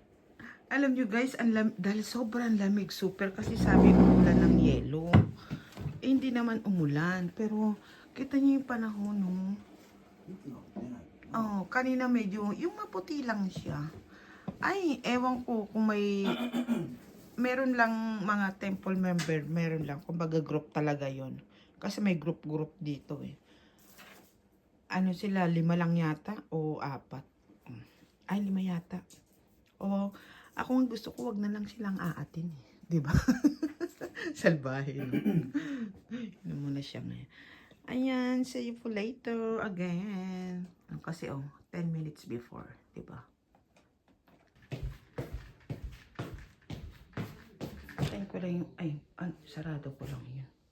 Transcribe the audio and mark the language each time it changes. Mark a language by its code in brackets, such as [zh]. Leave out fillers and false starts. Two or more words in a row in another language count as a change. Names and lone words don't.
[tl] Alam nyo guys, dahil sobrang lamig, super kasi sabi ulan ng yelo. hindi naman umulan, pero kita niyo yung panahon, no? [ja] 雪が降ってないけどな。 [tl] Oh, kanina medyo, yung maputi lang siya. Ay, ewan ko kung may, meron lang mga [en] temple member, [tl] meron lang, kumbaga group talaga yon. Kasi may group dito eh. Ano sila, 5 lang yata o 4? Ay, 5 yata. O, ako ang gusto ko, wag na lang silang aatin eh. 'Di ba? Salbahe. No? Yun muna siya ngayon. Ayan, [en] see you po later again. [tl] Kasi [en] 10 minutes before, [tl] 'di ba? Tayo ko lang yung, sarado ko lang yun.